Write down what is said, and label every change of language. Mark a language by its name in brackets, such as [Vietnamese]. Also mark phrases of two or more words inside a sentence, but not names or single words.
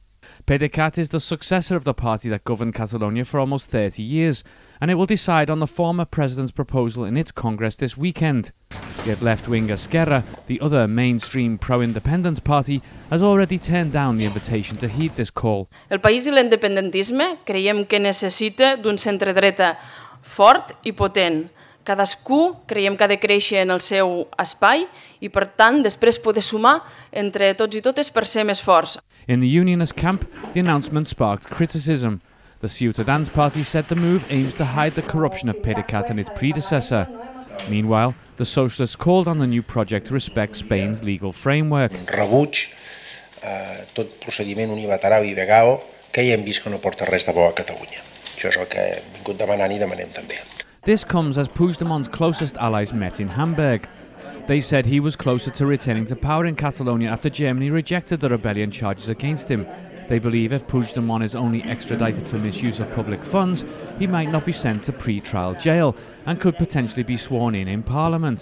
[English] PDeCAT is the successor of the party that governed Catalonia for almost 30 years, and it will decide on the former president's proposal in its Congress this weekend. Yet left-wing Esquerra, the other mainstream pro-independence party, has already turned down the invitation to heed this call. [Catalan] El país i l'independentisme creiem que necessita d'un centre-dreta fort i potent. Cadascú creiem que ha de créixer en el seu espai i, per tant, després poder sumar entre tots i totes per ser més forts. [English] In the unionist camp, the announcement sparked criticism. The Ciutadans party said the move aims to hide the corruption of PDeCAT and its predecessor. Meanwhile, the socialists called on the new project to respect Spain's legal framework. [Catalan] Rebuig tot procediment unilateral i legal que ja hem vist que no porta res de bo a Catalunya. Això és el que hem vingut demanant i demanem també. [English] This comes as Puigdemont's closest allies met in Hamburg. They said he was closer to returning to power in Catalonia after Germany rejected the rebellion charges against him. They believe if Puigdemont is only extradited for misuse of public funds, he might not be sent to pre-trial jail and could potentially be sworn in Parliament.